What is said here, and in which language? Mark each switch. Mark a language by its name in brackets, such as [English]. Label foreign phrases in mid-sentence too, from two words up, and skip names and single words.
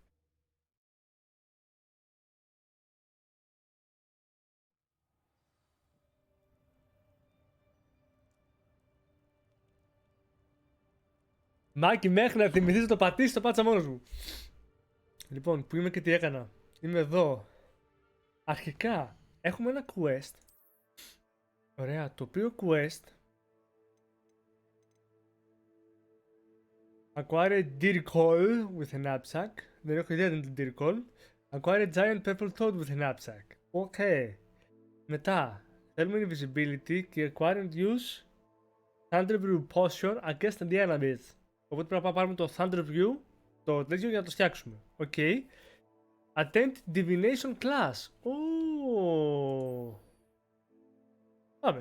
[Greek] Μάκη, μέχρι να θυμηθείς να το πατήσεις, το πάτησα μόνος μου. Λοιπόν, που είμαι και τι έκανα. Είμαι εδώ. Αρχικά, έχουμε ένα quest. Ωραία, το οποίο [English] quest Acquire a deer call with a knapsack. [Greek] Δεν έχω ιδέα τι είναι το [English] deer call. Acquire a giant purple toad with a knapsack. [Greek] Οκ. Μετά, θέλουμε invisibility και [English] acquire and use Thunder Brew Potion against the enemies. [Greek] Οπότε πρέπει να πάρουμε το Thunder Brew, το τέτοιο, για να το φτιάξουμε. Οκ. [English] Attempt Divination Class. [Greek] Πάμε.